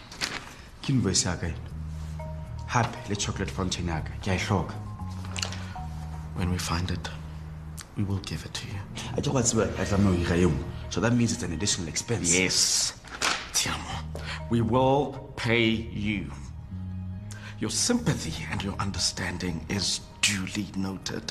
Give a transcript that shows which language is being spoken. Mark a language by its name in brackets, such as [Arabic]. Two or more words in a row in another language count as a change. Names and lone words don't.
[Southern Sotho] Invoice ya ka hape le [English] chocolate fountain [Southern Sotho] ya ka ke a hloka [English] When we find it, we will give it to you. I just want to know. So that means it's an additional expense. Yes, Tiamo. We will pay you. Your sympathy and your understanding is duly noted.